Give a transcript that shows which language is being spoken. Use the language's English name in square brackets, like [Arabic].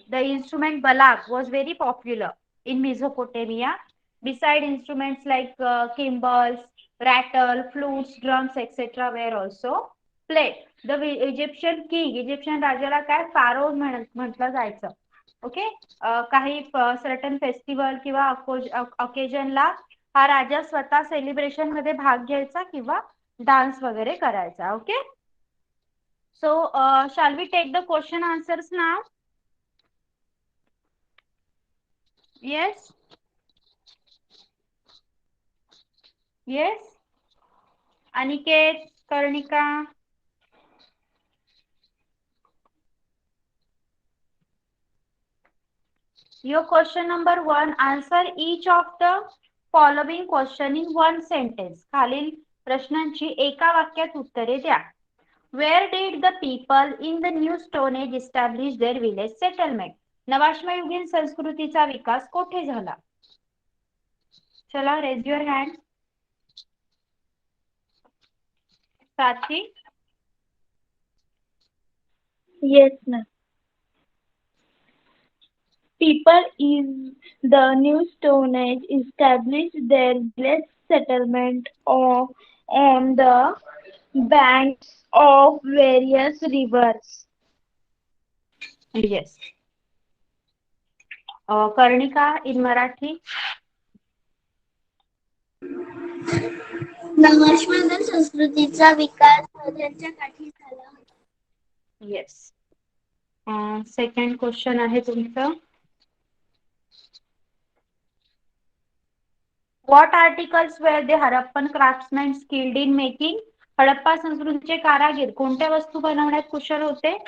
[English] The instrument balak was very popular in Mesopotamia. Beside instruments like cymbals, rattle, flutes, drums, etc. were also played. The Egyptian king, [Marathi] Egyptian राजाला काय pharaoh म्हटलं जायचं. Okay. काही certain festival किंवा ऑकेजनला हा राजा स्वतः celebration मध्ये भाग घ्यायचा किंवा डान्स वगैरे करायचा. [English] Okay. So, shall we take the question answers now? Yes? Yes? Aniket, Karnika? Your question number 1, answer each of the following question in one sentence. [Marathi] खालील प्रश्नांची एका वाक्यात उत्तरे द्या. [English] Where did the people in the New Stone Age establish their village settlement? [Marathi] नवाश्मयुगीन संस्कृतीचा विकास कोठे झाला? चला, [English] raise your hand. साथी? Yes, ma'am. People in the New Stone Age established their village settlement on the banks of various rivers. Yes. Karnika in Marathi. [Marathi] नवाश्मयुगीन संस्कृतीचा विकास नद्यांच्या काठी झाला. [English] Yes. Second question [Marathi] आहे तुमचं. [English] What articles were the Harappan craftsmen skilled in making? [Marathi] Harappa संस्कृतीचे कारागीर कोणत्या वस्तू बनवण्यात कुशल होते?